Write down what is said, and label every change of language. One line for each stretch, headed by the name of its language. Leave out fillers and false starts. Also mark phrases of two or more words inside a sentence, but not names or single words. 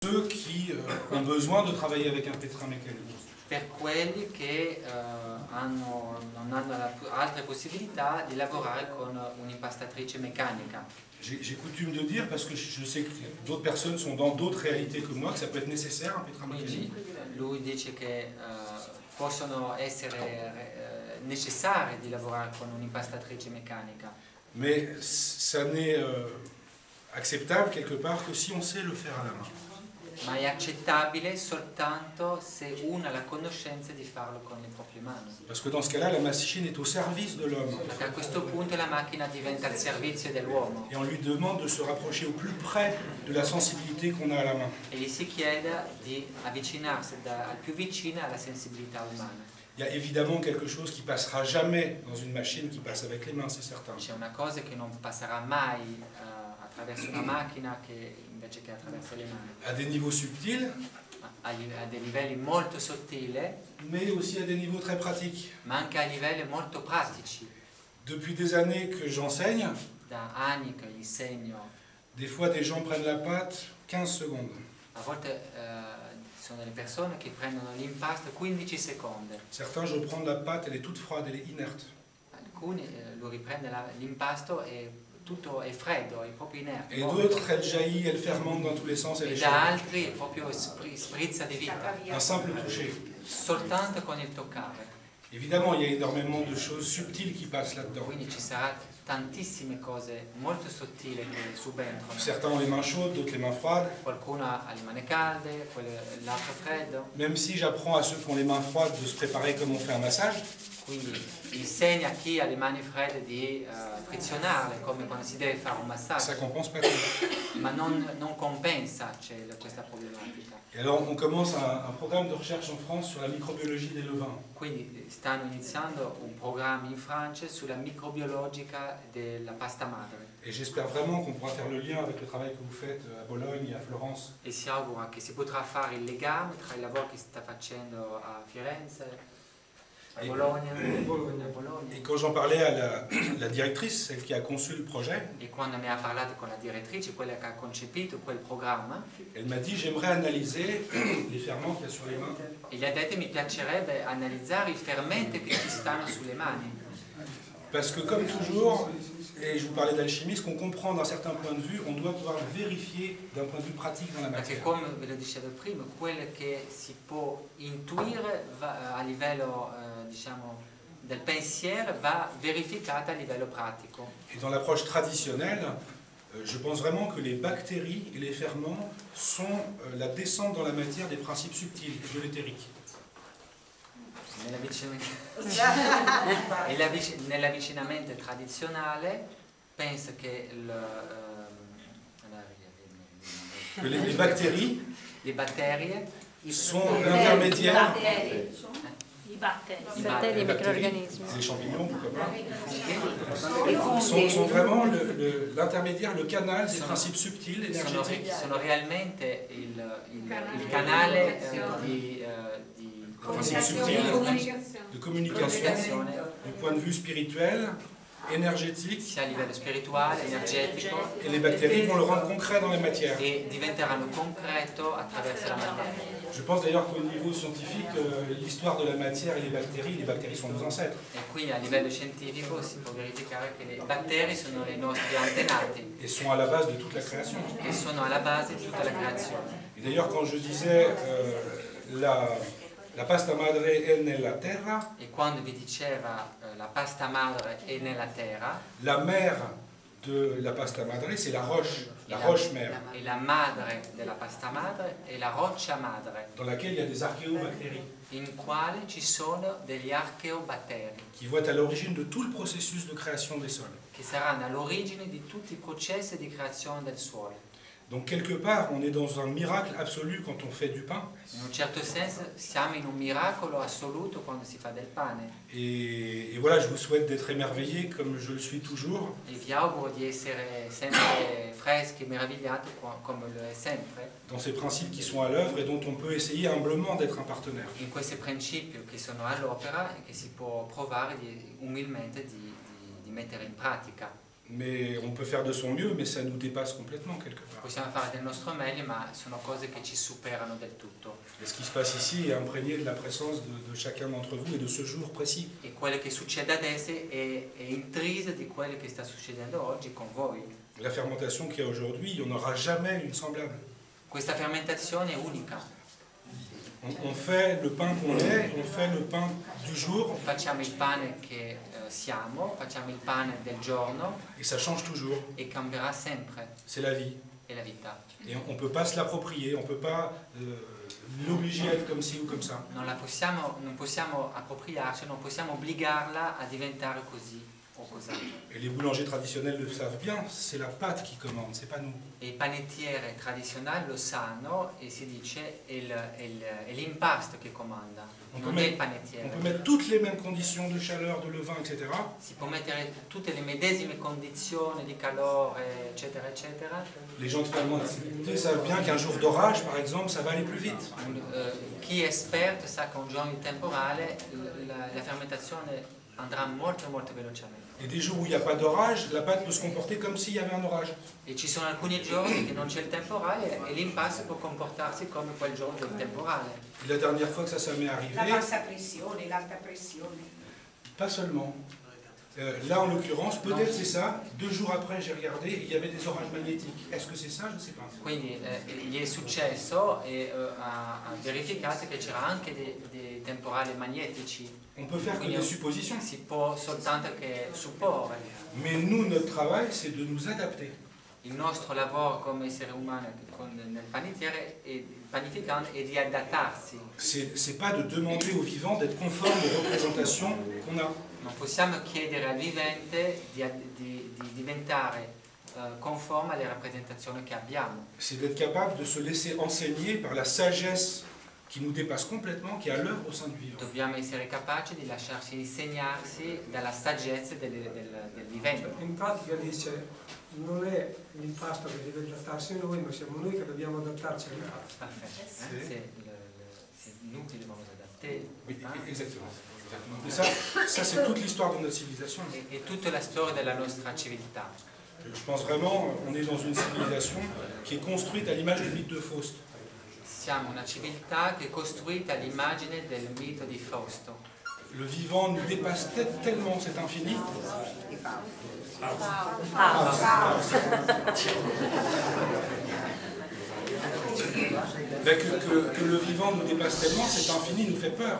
French: ceux qui ont besoin de travailler avec un pétrin mécanique.
Italian: Per quelli che non hanno altre possibilità di lavorare con un'impastatrice meccanica.
French: J'ai coutume de dire, parce que je sais que d'autres personnes sont dans d'autres réalités que moi, que ça peut être nécessaire un pétrin mécanique.
Italian: Lui dice che possono essere necessari di lavorare con un'impastatrice meccanica.
French: Mais ça n'est acceptable quelque part que si on sait le faire à la main.
Italian: Ma è accettabile soltanto se uno ha la conoscenza di farlo con le proprie mani.
French: Parce que dans ce cas-là, la machine est au service de l'homme.
Italian: Perché a questo punto la macchina diventa al servizio dell'uomo.
French: Et on lui demande de se rapprocher au plus près de la sensibilité qu'on a à la main.
Italian: E gli si chiede di avvicinarsi al più vicino alla sensibilità umana.
French: Il y a évidemment quelque chose qui passera jamais dans une machine qui passe avec les mains, c'est certain.
Italian: C'è una cosa che non passerà mai attraverso una macchina che invece che attraverso le mani.
French: À des niveaux subtils,
Italian: A dei livelli molto sottili,
French: mais aussi à des niveaux très pratiques.
Italian: ma anche a livelli molto pratici.
French: Depuis des années que j'enseigne,
Italian: Da anni che insegno,
French: des fois des gens prennent la pâte 15 secondes.
Italian: a volte sono delle persone che prendono l'impasto 15 secondi.
French: Certains, je prends la pâte, elle est toute froide, elle est inerte.
Italian: Alcuni lui riprende l'impasto e tutto è freddo, è proprio inerte.
French: Et d'autres, elle jaillit, elle fermente dans tous les sens, elle
Italian: E
French: est
Italian: da
French: chaude.
Italian: altri è proprio sprizza di vita,
French: Un simple toucher.
Italian: soltanto con il toccare.
French: Évidemment, il y a énormément de choses subtiles qui passent là-dedans.
Italian: Quindi ci sarà tantissime cose molto sottili che subentrano.
French: Certains ont les mains chaudes, d'autres les mains froides.
Italian: Qualcuno ha le mani calde, l'altro freddo.
French: Même si j'apprends à ceux qui ont les mains froides de se préparer comme on fait un massage,
Italian: Quindi insegna a chi ha le mani fredde di frizionarle come quando si deve fare un
French: ça
Italian: massaggio,
French: compense pas tout.
Italian: ma non compensa questa problematica.
French: Et alors, on commence un programme de recherche en France sur la microbiologie des levains.
Italian: Quindi stanno iniziando un programma in Francia sulla microbiologica della pasta madre
French: Et j'espère vraiment qu'on pourra faire le lien avec le travail que vous faites à Bologne et à Florence.
Italian: e si augura che si potrà fare il legame tra il lavoro che si sta facendo a Firenze, a Bologna,
French: Et quand j'en parlais à la directrice, celle qui a conçu le projet,
Italian: E quando ne ha parlato con la direttrice, quella che ha concepito quel programma,
French: elle m'a dit j'aimerais analyser les ferments qu'il y a sur les mains.
Italian: e gli ha detto mi piacerebbe analizzare i fermenti che ci stanno sulle mani.
French: Parce que comme toujours, et je vous parlais d'alchimie, ce qu'on comprend d'un certain point de vue, on doit pouvoir le vérifier d'un point de vue pratique dans la
Italian: Perché
French: matière.
Italian: come ve lo dicevo prima, quello che si può intuire a livello diciamo, del pensiero va verificato a livello pratico.
French: Et dans l'approche traditionnelle, je pense vraiment que les bactéries et les ferments sont la descente dans la matière des principes subtils de l'éthérique.
Italian: Nell'avvicinamento tradizionale penso che
French: Les bactéries
Italian: le batterie
French: sont l'intermédiaire.
Italian: I batteri. I batteri e i microrganismi.
French: Les champignons, pourquoi pas,
Italian: I funghi.
French: sont vraiment l'intermédiaire, le canal des principes subtils, énergétiques.
Italian: sono realmente il canale di
French: Principes subtils de communication, du point de vue spirituel, énergétique,
Italian: sia a livello spirituale, energetico,
French: et les bactéries vont le rendre concret dans les matières.
Italian: e diventeranno concreto attraverso la materia.
French: Je pense d'ailleurs qu'au niveau scientifique, l'histoire de la matière et les bactéries sont nos ancêtres.
Italian: E quindi a livello scientifico si può verificare che le batteri sono i nostri antenati
French: Et sont à la base de toute la création.
Italian: e sono alla base di tutta la creazione.
French: Et d'ailleurs, quand je disais
Italian: la pasta madre è nella terra, E quando vi diceva la pasta madre è nella terra,
French: la mère de la
Italian: pasta madre,
French: c'est la roche mère,
Italian: e la madre della pasta madre è la roccia madre,
French: dans laquelle il y a des archéobactéries
Italian: in quale ci sono degli archeobatteri
French: qui vont être à l'origine de tout le processus de création des sols.
Italian: che saranno all'origine di tutti i processi di creazione del suolo.
French: Donc quelque part, on est dans un miracle absolu quand on fait du pain.
Italian: In un certo senso siamo in un miracolo assoluto quando si fa del pane.
French: Et voilà, je vous souhaite d'être émerveillés comme je le suis toujours.
Italian: E vi auguro di essere sempre freschi e meravigliati come lo è sempre,
French: Dans ces principes qui sont à l'œuvre et dont on peut essayer humblement d'être un partenaire.
Italian: in questi principi che sono all'opera e che si può provare umilmente di mettere in pratica.
French: Mais on peut faire de son mieux, mais ça nous dépasse complètement quelque part.
Italian: Possiamo fare del nostro meglio, ma sono cose che ci superano del tutto.
French: Et ce qui se passe ici est imprégné de la présence de chacun d'entre vous et de ce jour précis.
Italian: E quello che succede adesso è intriso di quello che sta succedendo oggi con voi.
French: La fermentation qu'il y a aujourd'hui, il n'y en aura jamais une semblable.
Italian: Questa fermentazione è unica.
French: On fait le pain qu'on est, on fait le pain du jour,
Italian: Facciamo il pane che siamo, facciamo il pane del giorno
French: et ça change toujours.
Italian: e cambierà sempre,
French: C'est la vie.
Italian: è la vita.
French: Et on ne peut pas se l'approprier, on ne peut pas l'obliger à être comme ci ou comme ça.
Italian: Non possiamo appropriarci, non possiamo obbligarla a diventare così o cos'ha.
French: Et les boulangers traditionnels le savent bien, c'est la pâte qui commande, c'est pas nous.
Italian: E i panettieri tradizionali lo sanno e si dice è l'impasto che comanda, non è il
French: On
Italian: panettiere.
French: peut mettre toutes les mêmes conditions de chaleur, de levain, etc.
Italian: Si può mettere tutte le medesime condizioni di calore, eccetera, eccetera.
French: Les gens totalement accidentés savent bien qu'un jour d'orage, par exemple, ça va aller plus vite.
Italian: Chi è esperto sa che un giorno di temporale la fermentazione andrà molto molto velocemente.
French: Et des jours où il n'y a pas d'orage, la pâte peut se comporter comme s'il y avait un orage.
Italian: E ci sono alcuni giorni che non c'è il temporale e l'impasto può comportarsi come quel giorno del temporale.
French: Et la dernière fois que ça m'est arrivé,
Italian: La bassa pressione, l'alta pressione.
French: pas seulement. Là, en l'occurrence, peut-être c'est ça. 2 jours après, j'ai regardé, il y avait des orages magnétiques. Est-ce que c'est ça? Je ne sais pas.
Italian: Quindi gli è successo e ha verificato che c'era anche dei temporali magnetici.
French: On peut faire que des suppositions.
Italian: Si può soltanto che supporre.
French: Mais nous, notre travail, c'est de nous adapter.
Italian: Il nostro lavoro come esseri umani nel panettiere e panificante è di adattarsi.
French: C'est pas de demander aux vivants d'être conformes aux représentations qu'on a.
Italian: Non possiamo chiedere al vivente di diventare conforme alle rappresentazioni che abbiamo.
French: C'est d'être capable de se laisser enseigner par la sagesse qui nous dépasse complètement, qui est à l'œuvre au sein du vivant.
Italian: Dobbiamo essere capaci di lasciarci insegnarsi dalla saggezza del vivente. In pratica dice, non è l'impasto che deve adattarsi a noi, ma siamo noi che dobbiamo adattarci all'impasto.
French: Parfait. C'est nous qui devons nous adapter. Oui, exactement. Et ça c'est toute l'histoire de notre civilisation.
Italian: È tutta la storia della nostra civiltà.
French: Je pense vraiment, on est dans une civilisation qui est construite à l'image du mythe de Faust.
Italian: Siamo una civiltà che è costruita all'immagine del mito di Fausto.
French: Le vivant nous dépasse tellement cet infini.
Italian: Que le vivant nous dépasse tellement, cet infini nous fait peur.